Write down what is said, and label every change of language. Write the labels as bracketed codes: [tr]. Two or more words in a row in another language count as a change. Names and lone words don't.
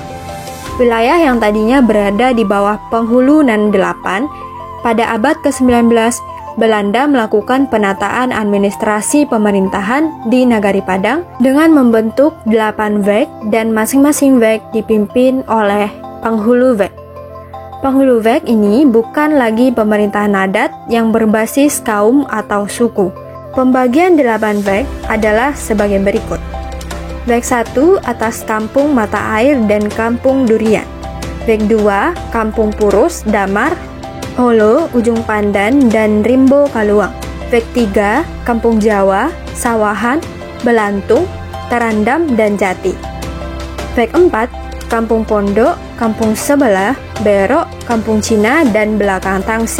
[id] Wilayah yang tadinya berada di bawah Penghulunan 8, pada abad ke-19, Belanda melakukan penataan administrasi pemerintahan di Nagari Padang dengan membentuk 8 wek dan masing-masing wek dipimpin oleh penghulu wek. Penghulu wek ini bukan lagi pemerintahan adat yang berbasis kaum atau suku. Pembagian 8 wek adalah sebagai berikut. Wek 1 atas Kampung Mata Air dan Kampung Durian. Wek 2 Kampung Purus, Damar, Holo, Ujung Pandan, dan Rimbo Kaluang. Wek 3 Kampung Jawa, Sawahan, Belantung, Tarandam, dan Jati. Wek 4 Kampung Pondok, Kampung Sebelah, Berok, Kampung Cina, dan Belakang Tangsi.